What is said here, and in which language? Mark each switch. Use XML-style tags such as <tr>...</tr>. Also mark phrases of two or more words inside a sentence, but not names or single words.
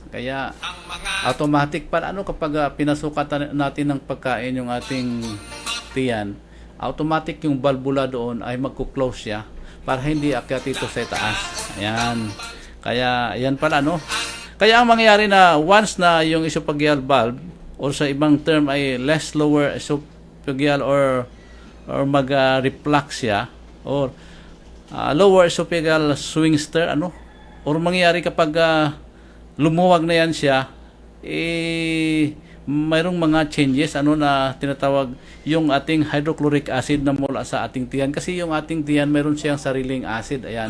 <tl>Kaya automatic para kapag pinasukat natin ng pagkain yung ating tiyan, automatic yung valvula doon ay magko-close siya para hindi akyat ito sa itaas. Ayan. Kaya ayan pala Kaya ang mangyayari na once na yung</tl> <en>esophageal valve</en> <tl>or sa ibang term ay less</tl> <en>lower esophageal</en> <tl>or mag-reflux siya or</tl> <en>lower esophageal sphincter</en> <tl>or mangyayari kapag lumuwag na yan siya mayroong mga changes na tinatawag yung ating</tl> <en>hydrochloric acid</en> <tl>na mula sa ating tiyan kasi yung ating tiyan mayroon siyang sariling acid. Ayan.</tl>